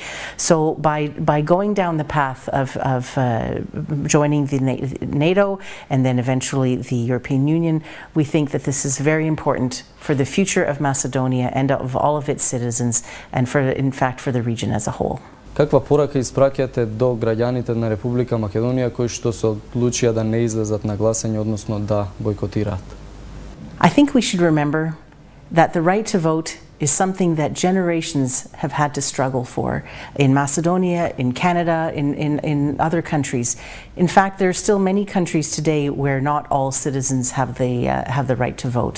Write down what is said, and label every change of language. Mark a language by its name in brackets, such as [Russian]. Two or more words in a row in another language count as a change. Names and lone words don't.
[English] So by going down the path of joining the NATO and then eventually the European Union, we think that this is very important for the future of Macedonia and of all of its citizens, and in fact for the region as a whole. [Macedonian] Каква порака испраќате до граѓаните на Република Македонија кои што се одлучија да не излезат на гласање, односно да бойкотираат? [English] I think we should remember that the right to vote is something that generations have had to struggle for in Macedonia, in Canada, in other countries. In fact, there are still many countries today where not all citizens have the right to vote.